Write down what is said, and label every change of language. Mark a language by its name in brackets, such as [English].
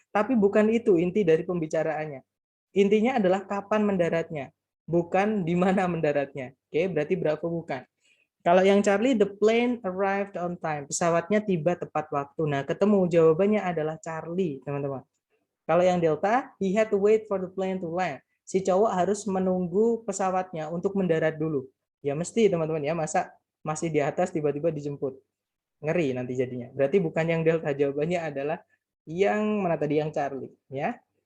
[Indonesian] Tapi bukan itu inti dari pembicaraannya. Intinya adalah kapan mendaratnya, bukan di mana mendaratnya. Oke, berarti Bravo bukan. Kalau yang Charlie, [English] the plane arrived on time. [Indonesian] Pesawatnya tiba tepat waktu. Nah, ketemu jawabannya adalah Charlie, teman-teman. Kalau yang [English] Delta, he had to wait for the plane to land. [Indonesian] Si cowok harus menunggu pesawatnya untuk mendarat dulu. Ya mesti, teman-teman ya, masa masih di atas tiba-tiba dijemput. Ngeri nanti jadinya. Berarti bukan yang Delta, jawabannya adalah yang mana tadi, yang Charlie, ya.